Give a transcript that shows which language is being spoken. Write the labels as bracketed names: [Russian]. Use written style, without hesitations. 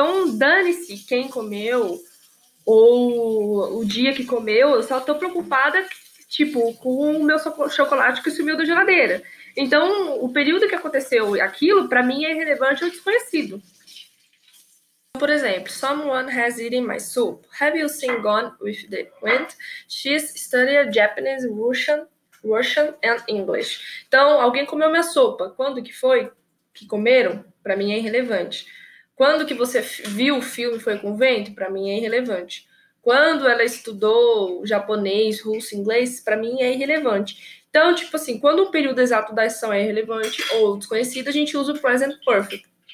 [Portuguese] Então, dane-se quem comeu ou o dia que comeu. Eu só tô preocupada, tipo, com o meu chocolate que sumiu da geladeira. Então, o período que aconteceu aquilo, para mim, é irrelevante ou desconhecido. Por exemplo, [English] someone has eaten my soup. Have you seen Gone with the Wind? She's studied Japanese, Russian and English. [Portuguese] Então, alguém comeu minha sopa. Quando que foi que comeram? Para mim é irrelevante. Quando que você viu o filme Foi com o Vento? Para mim é irrelevante. Quando ela estudou japonês, russo, inglês? Para mim é irrelevante. Então, tipo assim, quando o período exato da ação é irrelevante ou desconhecido, a gente usa o present perfect.